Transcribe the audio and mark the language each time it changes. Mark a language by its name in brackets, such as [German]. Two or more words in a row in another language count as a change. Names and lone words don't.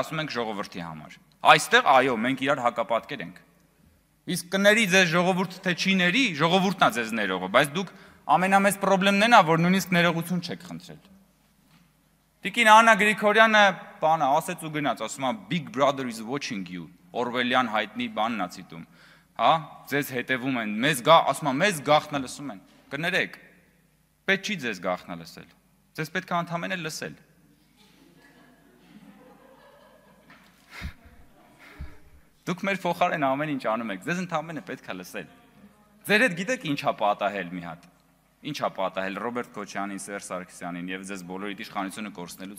[Armenian] ասում ենք ժողովրդի համար։ Այստեղ այո, մենք իրար հակապատկեր ենք։ Իսկ կների ձեզ ժողովուրդ թե չի ների, ժողովուրդն է ձեզ ներողը, բայց դուք ամենամեծ խնդիրն է նա, որ նույնիսկ ներողություն չեք խնդրել։ Տիկին Աննա Գրիգորյանը բանը ասեց ու գնաց, ասում է [English] Big Brother is watching you, [Armenian] Օրվելյան հայտնի բանն է ցիտում։ Հա, ձեզ հետևում են, ասում է մեզ գաղտնը լսում են։ Կներեք, պետք չի ձեզ գաղտնը լսել։ Ձեզ պետք է ընդհանրապես լսել։ Դուք մեր փոխարեն ամեն ինչ անում եք, ձեզ ընդհանրապես պետք է լսել։ Ձեր հետ գիտեք ինչա պատահել մի հատ։ Ինչա պատահել Ռոբերտ Քոչյանին, Սերժ Սարգսյանին եւ ձեզ բոլորիդ իշխանությունը կորցնելուց